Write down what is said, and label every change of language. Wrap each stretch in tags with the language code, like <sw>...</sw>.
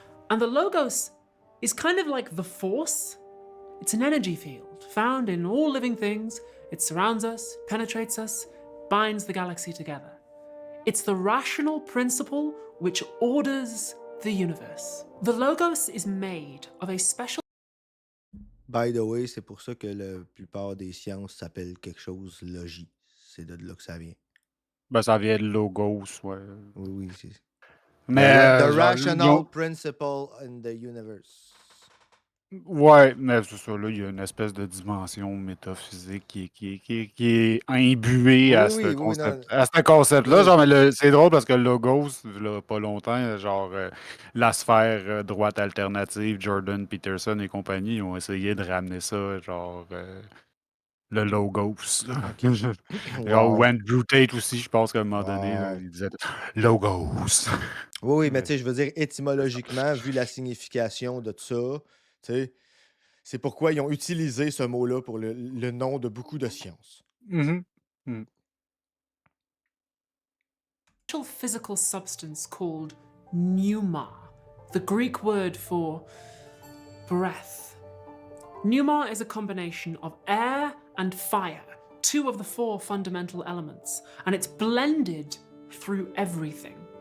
<en>And the Logos is kind of like the Force. It's an energy field found in all living things. It surrounds us, penetrates us, binds the galaxy together. It's the rational principle which orders the universe. The Logos is made of a special. By the way,</en> <fr>c'est pour ça que la plupart des sciences s'appellent quelque chose logis. C'est de là que ça vient. Ben, ça vient de Logos, ouais. Oui, oui, c'est. Mais</fr> <en>The</en> <fr>genre,</fr> <en>rational principle in the universe.</en> <fr>Ouais, mais c'est ça, là, il y a une espèce de dimension métaphysique qui est imbuée Oui, oui, oui, non. à ce concept-là. Oui. Genre, mais c'est drôle parce que le Logos, là, pas longtemps, genre, la sphère droite alternative, Jordan Peterson et compagnie, ils ont essayé de ramener ça, genre, le Logos, là. OK. Genre, ou Wow. Andrew Tate aussi, je pense qu'à un moment donné, là, Ouais. il disait Logos. Oui, oui, mais Ouais. tu sais, je veux dire, étymologiquement, vu la signification de ça, tu sais, c'est pourquoi ils ont utilisé ce mot-là pour le nom de beaucoup de sciences. Mhm. Mhm.</fr> <en>Physical substance called pneuma, the Greek word for breath. Pneuma is a combination of air and fire, two of the four fundamental elements, and it's blended through everything.</en>